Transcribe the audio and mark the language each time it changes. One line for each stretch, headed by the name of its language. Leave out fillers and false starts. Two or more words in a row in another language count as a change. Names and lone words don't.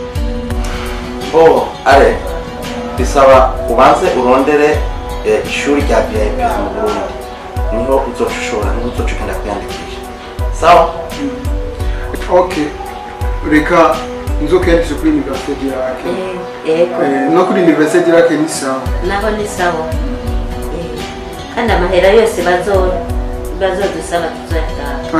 Rundi: Ale. Bisaba ubanze urondere ishuri rya VIP mu Burundi. Niho uzoshobora uzocukenda kwiyandikisha. Sawa? Okay. Reka nzokendeshe kuri university yake. No kuri university yake ni sawa. Naho ni sawa. Kandi amahera yose bazodusaba tuzoyatanga.